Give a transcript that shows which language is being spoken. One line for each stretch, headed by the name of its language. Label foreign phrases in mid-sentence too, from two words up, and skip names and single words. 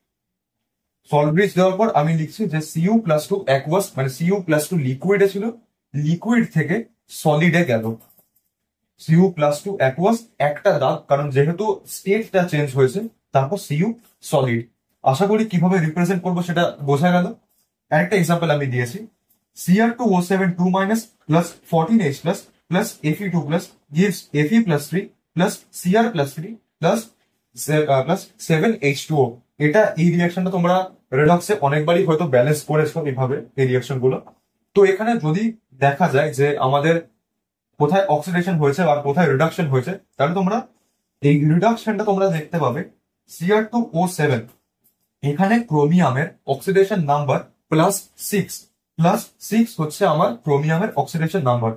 English: salt bridge
Bangla: দেওয়ার পর আমি লিখছি যে Cu+2 অ্যাকুয়াস, মানে Cu+2 লিকুইডে ছিল, লিকুইড থেকে সলিডে গেল। Cu+2 অ্যাকুয়াস একটা দাগ, কারণ যেহেতু
English: state change
Bangla: হয়েছে, তারপর Cu সলিড। আশা করি কিভাবে রিপ্রেজেন্ট করবো সেটা বোঝা গেল। আরেকটা এক্সাম্পল আমি দিয়েছি,
English: Cr2O7 2 minus plus 14H plus plus Fe2 plus gives Fe plus 3 plus Cr plus 3 plus plus 7H2O।
Bangla: এটা এই রিয়াকশনটা তোমরা রেডক্সে অনেকবারই হয়তো ব্যালেন্স করেছো এইভাবে এই রিয়াকশন গুলো। তো এখানে যদি দেখা যায় যে আমাদের কোথায় অক্সিডেশন হয়েছে বা কোথায় রিডাকশন হয়েছে, তাহলে তোমরা এই রিডাকশনটা তোমরা দেখতে পাবে Cr2O7 এখানে ক্রোমিয়ামের
English: oxidation number
Bangla: +6 +6 হচ্ছে আমার ক্রোমিয়ামের
English: oxidation number.